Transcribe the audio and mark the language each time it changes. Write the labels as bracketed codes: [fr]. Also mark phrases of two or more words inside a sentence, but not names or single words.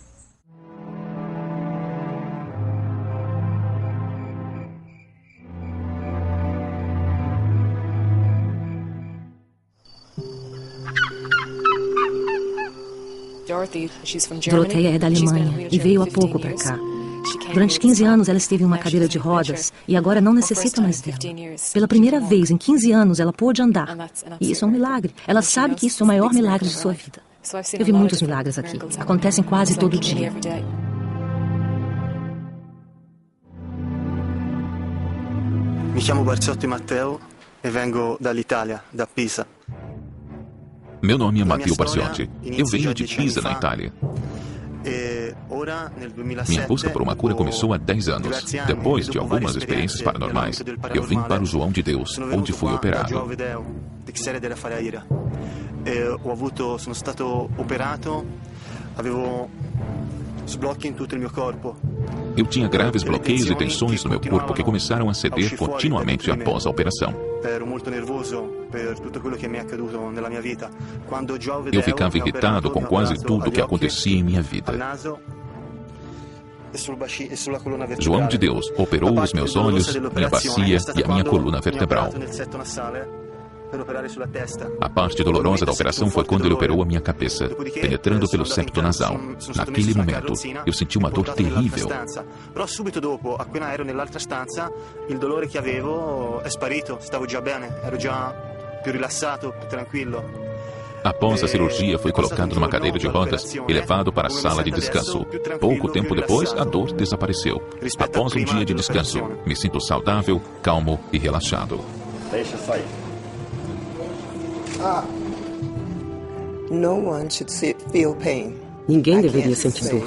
[pt] Doroteia é da Alemanha e veio há pouco para cá. Durante 15 anos ela esteve em uma cadeira de rodas e agora não necessita mais dela. Pela primeira vez em 15 anos ela pôde andar. E isso é um milagre. Ela sabe que isso é o maior milagre de sua vida. Eu vi muitos milagres aqui. Acontecem quase todo dia. [it] Mi chiamo Barziotti Matteo e vengo dall'Italia, da Pisa. [pt] Meu nome é Matteo Barziotti. Eu venho de Pisa, na Itália. Minha busca por uma cura começou há 10 anos. Depois de algumas experiências paranormais, eu vim para o João de Deus, onde fui operado. [it] Sono stato operato, avevo sblocchi in tutto il mio corpo. [pt] Eu tinha graves bloqueios e tensões no meu corpo que começaram a ceder continuamente após a operação. Eu ficava irritado com quase tudo que acontecia em minha vida. João de Deus operou os meus olhos, minha bacia e a minha coluna vertebral. A parte dolorosa da operação foi quando ele operou a minha cabeça, penetrando pelo septo nasal. Naquele momento, eu senti uma dor terrível. [it] Però subito dopo, appena ero nell'altra stanza, il dolore che avevo è sparito, stavo già bene, ero già più rilassato, più tranquillo. [pt] Após a cirurgia, fui colocado numa cadeira de rodas e levado para a sala de descanso. Pouco tempo depois, a dor desapareceu. Após um dia de descanso, me sinto saudável, calmo e relaxado. Deixa sair. Ninguém deveria sentir dor.